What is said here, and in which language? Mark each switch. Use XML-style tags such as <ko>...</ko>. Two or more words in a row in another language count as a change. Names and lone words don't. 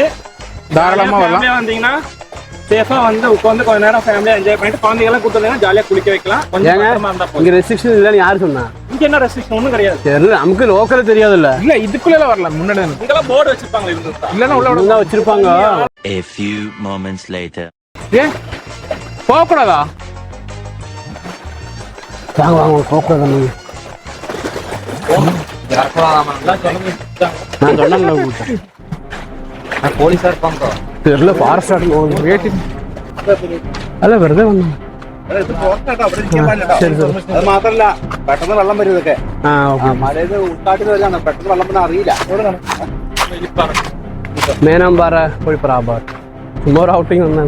<ta>தாராளமா வரலாம். வந்தீங்கன்னா சேஃபா வந்து உட்காந்து கொஞ்ச நேரம் ஃபேமிலியா என்ஜாய் பண்ணிட்டு குழந்தைகளை கூப்பிட்டு ஜாலியா குளிக்க வைக்கலாம். இங்க ரெஸ்ட்ரிக்ஷன் இல்லன்னு யாரு சொன்னா? இங்க என்ன ரெஸ்ட்ரிக்ஷன் ஒண்ணும் கிடையாது. தெரியல, நமக்கு லோக்கல்ல தெரியாதுல்ல. இல்ல இதுக்குள்ள வரலாம், முன்னாடி இங்கெல்லாம் போர்டு வச்சிருப்பாங்க, இல்லன்னா உள்ள வச்சிருப்பாங்க.</ta> <en>A few moments later.</en> <ta>போக கூடாதா? வாங்க வாங்க கோப்பை நீங்க நான் சொன்னேன்ல உங்களுக்கு போலீஸா இருப்பாங்க தெரியல</ta> <en>forest order</en> <ta>வேட்டி</ta> <ml>അല്ല വെറുതെ വന്നു അത് മാത്രല്ല പെട്ടെന്ന് വെള്ളം വരും ഇതൊക്കെ ആ ഓക്കെ മലയിൽ ഉൾക്കാട്ടിൽ വരികയാണ് പെട്ടെന്ന് വെള്ളം വന്നാൽ അറിയില്ല മേനാമ്പാറ കോഴിപ്പാറ ആ ഭാഗത്ത് ചുമ്മാ ഒരു ഔട്ടിങ് വന്നാണ്</ml>